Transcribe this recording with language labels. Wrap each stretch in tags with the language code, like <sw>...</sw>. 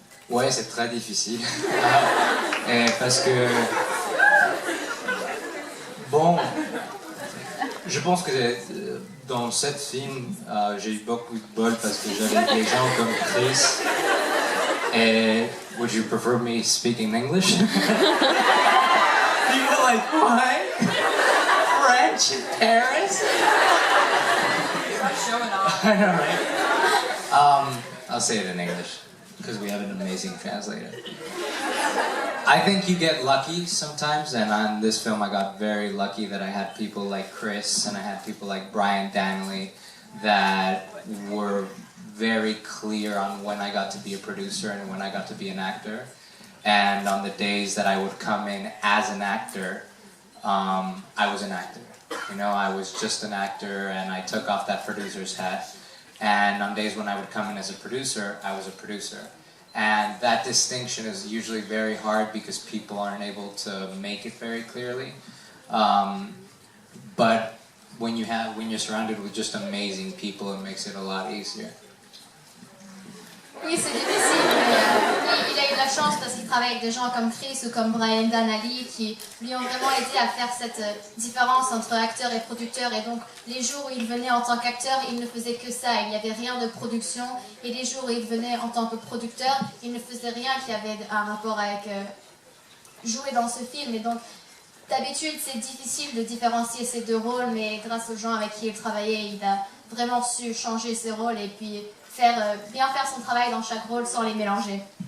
<fr>Ouais, c'est très difficile. Parce que... Bon, je pense que dans ce film, j'ai eu beaucoup de bol parce que j'avais des gens comme Chris.</fr> <en>Et would you prefer me speaking English? You were like, what? French in Paris? Showing off. I know, right? I'll say it in English because we have an amazing translator. I think you get lucky sometimes, and on this film I got very lucky that I had people like Chris and I had people like Brian Danley that were very clear on when I got to be a producer and when I got to be an actor. And on the days that I would come in as an actor, I was an actor. You know, I was just an actor and I took off that producer's hat. And on days when I would come in as a producer, I was a producer. And that distinction is usually very hard because people aren't able to make it very clearly. But when you're surrounded with just amazing people, it makes it a lot easier.</en> <fr>Oui, c'est difficile, mais il a eu de la chance parce qu'il travaille avec des gens comme Chris ou comme Brian Danley qui lui ont vraiment aidé à faire cette différence entre acteur et producteur. Et donc, les jours où il venait en tant qu'acteur, il ne faisait que ça, il n'y avait rien de production. Et les jours où il venait en tant que producteur, il ne faisait rien qui avait un rapport avec jouer dans ce film. Et donc, d'habitude, c'est difficile de différencier ces deux rôles, mais grâce aux gens avec qui il travaillait, il a vraiment su changer ses rôles et puis bien faire son travail dans chaque rôle sans les mélanger.</fr>